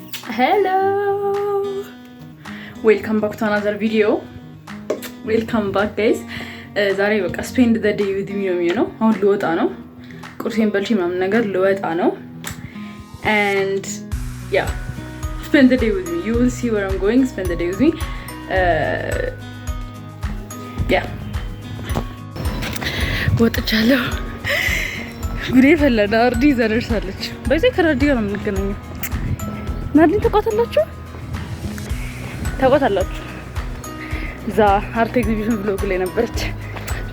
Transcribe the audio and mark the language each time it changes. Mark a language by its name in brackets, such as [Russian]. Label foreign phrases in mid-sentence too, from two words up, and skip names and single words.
[English] Hello, welcome back to another video. Welcome back guys. [Amharic] ዛሬ በቃ [English] spend the day with me [Amharic] ነው የሚሆነው። አሁን ልወጣ ነው። ቁርሴን በልቼ ምናምን ነገር ልወጣ ነው. [English] And yeah, spend the day with me. You will see where I'm going. Spend the day with me. Yeah. [Amharic] ወጥቻለሁ። ጉዴ ፈላ። ናርዲ ዘርሳለች። በዚህ ከናርዲ ጋር ነው የምንገናኘው። ናርዲን ታውቃታላችሁ? እዛ [English] art exhibition blog [Amharic] ላይ ነበረች። ብቻ